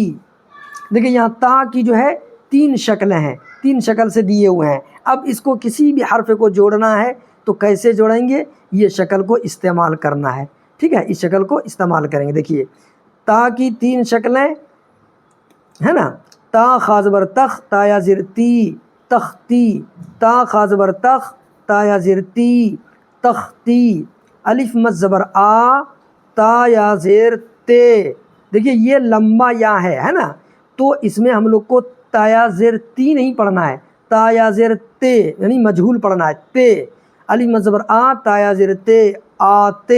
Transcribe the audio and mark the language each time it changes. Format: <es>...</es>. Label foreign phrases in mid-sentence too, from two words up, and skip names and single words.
<ur>دیکھیں یہاں تا کی جو ہے 3 شکلیں ہیں، 3 شکل سے دیے ہوئے ہیں۔ اب اس کو کسی بھی حرف کو جوڑنا ہے تو کیسے جوڑیں گے، یہ شکل کو استعمال کرنا ہے۔ ٹھیک ہے، اس شکل کو استعمال کریں گے۔ دیکھیے تا کی 3 شکلیں ہے نا، تا خا زبر تخ، تا یا زر تی، تختی، تا خا زبر تخ، تا یا زر تی، تختی۔ الف مد زبر آ، تا یا زیر تے۔ دیکھیے یہ لمبا یا ہے نا، تو اس میں ہم لوگ کو تا یا زیر تی نہیں پڑھنا ہے، تا یا زیر تے، یعنی مجہول پڑھنا ہے، تے۔ الف مد زبر آ، تا یا زیر تے، آتے۔</ur>